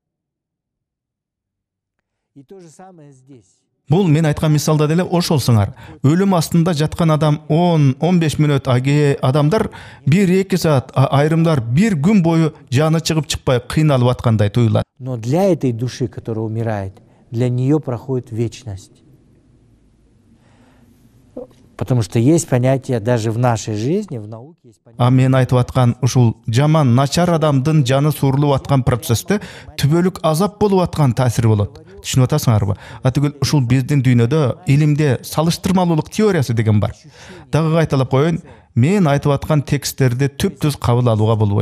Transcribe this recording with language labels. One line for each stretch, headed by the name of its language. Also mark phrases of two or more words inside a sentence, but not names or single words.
Russian: И то же самое здесь.
Kyrgyz: Бул мен айткан мисалда деле ошол сыңар. Өлүм астында жаткан адам 10-15 мүнөт, аге адамдар 1-2 саат, айрымдар 1 күн бою жаны чыгып чыкпай кыйналып аткандай туйлат.
Russian: Но для этой души, которая умирает, для нее проходит вечность. Потому что есть понятие даже в нашей жизни, в науке есть понятие. А
Kyrgyz: мен айтып аткан ушул жаман, начар адамдын жаны суурулуп аткан процессте түбөлүк азап болуп аткан таасири болот. Түшүнүп атасыңарбы? Атыгыл ушул биздин дүйнөдө илимде салыштырмалуулук теориясы деген бар. Дагы кайталап коеюн, мен айтып аткан тексттерди түп-түз кабыл алууга болбойт.